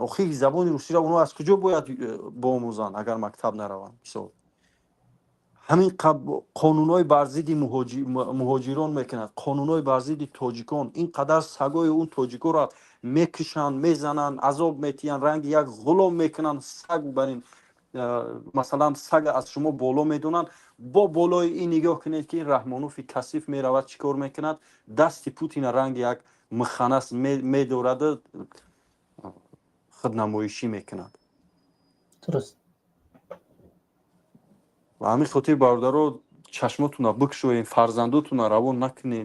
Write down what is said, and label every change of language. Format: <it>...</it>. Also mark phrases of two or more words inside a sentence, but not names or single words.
<tg>охир забони русиро оно аз куҷо бояд бомӯзанд агар мактаб нараванд? ҳамин қонунҳои бар зидди муҳоҷирон мекунад, қонунҳои бар зидди тоҷикон. ин қадар сагои он тоҷикоро мекушанд, мезананд, азоб метиҳанд, ранги як ғулом мекунанд, саг бар ин</tg> <fa>مثلا سگ از شما بالا میدونن، با بالای این نگاه کنید که این رحمانوف کثیف میرود چیکار میکند، دستی پوتین رنگ یک مخنث میدورد، خودنمایشی میکند. درست. و همین خاطر برادرها چشماتون را بکشوین، فرزنداتون را روان نکنین.</fa>